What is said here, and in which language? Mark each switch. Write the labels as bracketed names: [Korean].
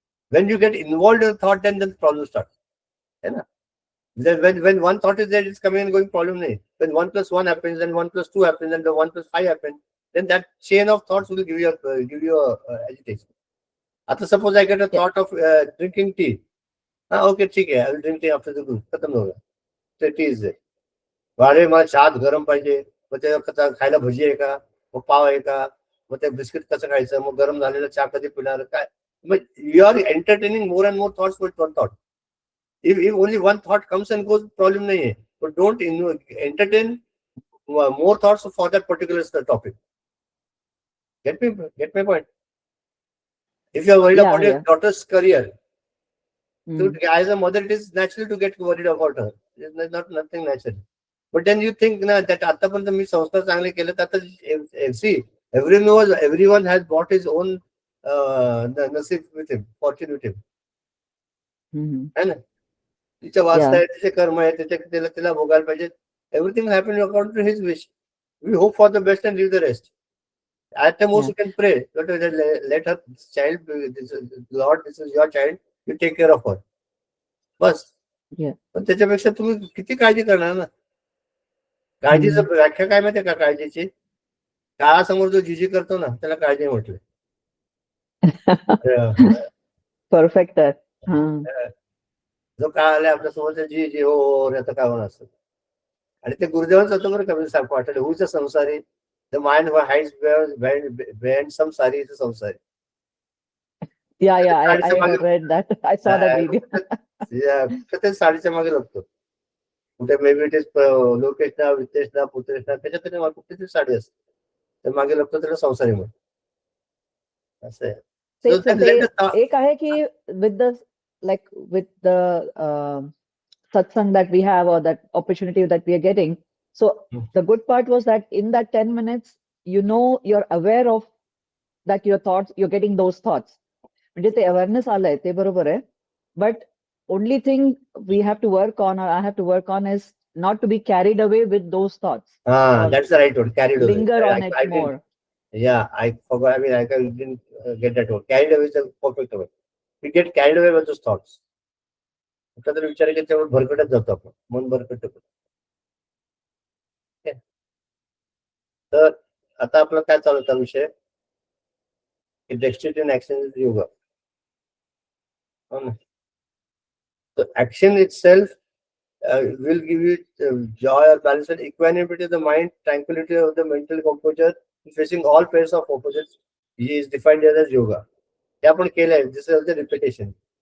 [English] When you get involved in the thought, then the problem starts. When one thought is there, it's coming and going, problem [Hindi] nahi. [English] When 1 + 1 happens, then 1 + 2 happens, then the 1 + 5 happens, then that chain of thoughts will give you agitation. After suppose I get a thought of drinking tea. Okay, [Hindi] ठीक है, [English] I will drink tea after the group. [Hindi] खत्म हो गया. [English] So tea is there. [Marathi] वारे मला चहा गरम पाहिजे, मग त्याला खायला भजी आहे का, मग पाव आहे का, मग ते बिस्किट कसं खायचं, मग गरम झालेला चहा कधी पिणार काय. [English] But you are entertaining more and more thoughts with one thought. If only one thought comes and goes, problem [Hindi] nahi hai. [English] But don't entertain more thoughts for that particular topic. Get my point? If you are worried about your daughter's career, so as a mother, it is natural to get worried about her. It's not nothing natural. But then you think that [Marathi] आतापर्यंत मी संस्कार चांगले केले तर [English] see, everyone has bought his own नसीब with him, fortune with him. [Hindi] है ना? [Marathi] तिच्या वाचता आहे, तिचे कर्म आहे, तिला भोगायला पाहिजे. [English] Everything happened according to his wish. We hope for the best and leave the rest. At the most, you can pray. Let her child, Lord, this is your child. You take care of her. बस. [Marathi] पण त्याच्यापेक्षा तुम्ही किती काळजी करणार ना. काळजीचं व्याख्या काय माहितीये का काळजीची? काळासमोर जो जिजी करतो ना त्याला काळजी म्हटलं. परफेक्ट. जो काळ आला आपल्या समोर जी जी हो याचं काय होणार असतं. आणि ते गुरुदेवांचं होतं बरं कमी सारखं वाटलं. हुचं संसारी, [English] The mind hides behind some sari is sansari. Yeah, I read that. I saw that video. [Marathi] ते साडीच्या मागे लागतो. कुठे [English] may be it is [Marathi] लोकेशना, वितेशना, पुत्रेशना, त्याच्यात कुठे साडी असते. तर मागे लागतो त्याला संसारी म्हणून. असं आहे. एक आहे की [English] with the satsang that we have, or that opportunity that we are getting. So the good part was that in that 10 minutes, you know, you're aware of that your thoughts, you're getting those thoughts. [Marathi] म्हणजे ते awareness आलंय ते बरोबर आहे. [English] But only thing we have to work on, or I have to work on, is not to be carried away with those thoughts. That's the right word, carried away. Linger on it more. Yeah, I forgot. I mean, I didn't get that word. Carried away is the perfect word. We get carried away with those thoughts. [Marathi] तर विचार केला त्यावर भरकटत जातो आपण, मन भरकट. तर आता आपला काय चालू होता विषय? [English] Dexterity and action is yoga. So action itself will give you joy or balance and equanimity of the mind, tranquility of the mental composure, facing all pairs of opposites. He is defined as yoga. [Marathi] हे आपण केलंय. [English] This is the repetition.